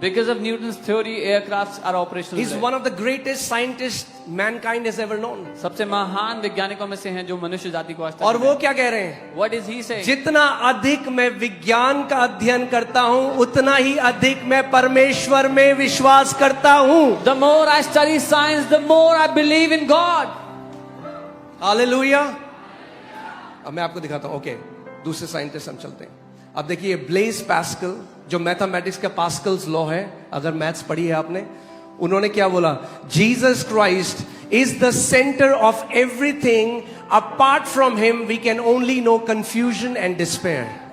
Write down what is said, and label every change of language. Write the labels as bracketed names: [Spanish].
[English] Because of Newton's theory, aircrafts are operational. He's today. one of the greatest scientists mankind has ever known. [Hindi] सबसे महान वैज्ञानिकों में से हैं जो मनुष्य जाति को आज तक और वो मिले। क्या कह रहे हैं? [English] What is he saying? [Hindi] जितना अधिक मैं विज्ञान का अध्ययन करता हूं, उतना ही अधिक मैं परमेश्वर में विश्वास करता हूं. [English] The more I study science, the more I believe in God. [Hindi] Hallelujah. अब मैं आपको दिखाता हूं. ओके, दूसरे साइंटिस्ट हम चलते हैं. अब देखिए ब्लेज पास्कल, जो मैथमेटिक्स का पास्कल्स लॉ है, अगर मैथ्स पढ़ी है आपने, उन्होंने क्या बोला? [English] Jesus Christ is the centre of everything. Apart from him we can only know confusion and despair.